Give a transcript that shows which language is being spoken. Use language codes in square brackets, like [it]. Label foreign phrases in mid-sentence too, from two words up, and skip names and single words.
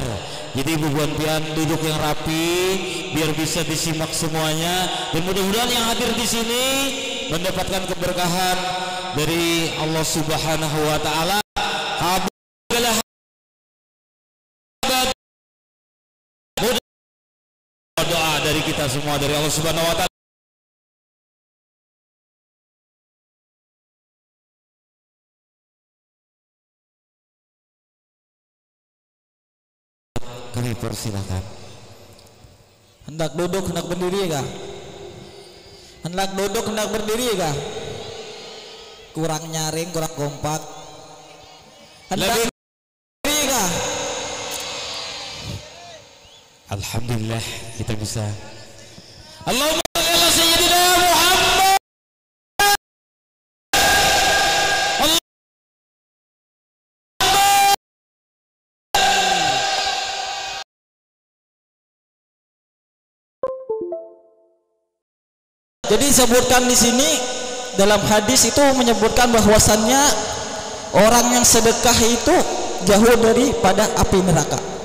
[id] Jadi Ibu Buan Pian duduk yang rapi biar bisa disimak semuanya, dan mudah-mudahan yang hadir di sini mendapatkan keberkahan dari Allah [ar] سبحانه وتعالى. [id] Doa dari kita semua dari Allah [ar] سبحانه وتعالى. [id] Kami persilakan. Hendak duduk, hendak berdiri kah? Hendak duduk, hendak berdiri kah? Kurang nyaring, kurang kompak. Hendak berdiri kah? Alhamdulillah kita bisa. [ar] اللهم صل على سيدنا محمد. [id] Jadi disebutkan di sini dalam hadis itu menyebutkan bahwasannya orang yang sedekah itu jauh daripada api neraka.